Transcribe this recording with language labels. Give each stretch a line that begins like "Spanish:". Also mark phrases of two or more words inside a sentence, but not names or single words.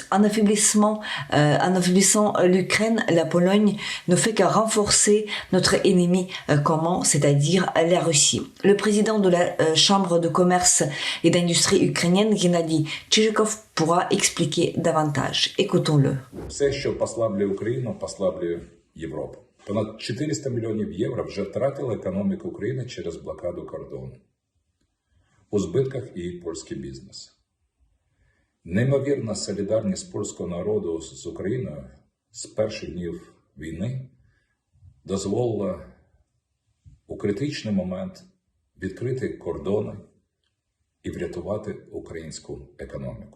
French: En affaiblissant l'Ukraine, la Pologne ne fait qu'à renforcer notre ennemi commun, c'est-à-dire la Russie. Le président de la Chambre de commerce et d'industrie ukrainienne, Gennady Chizhikov, pourra expliquer davantage. Écoutons-le.
Ukrainian: Все, що послаблює Україну, послаблює Європу. Понад 400 мільйонів євро вже втратила економіка України через блокаду кордону. У збитках і польський бізнес. Неймовірна солідарність польського народу з Україною з перших днів війни дозволила у критичний момент відкрити кордони і врятувати українську економіку.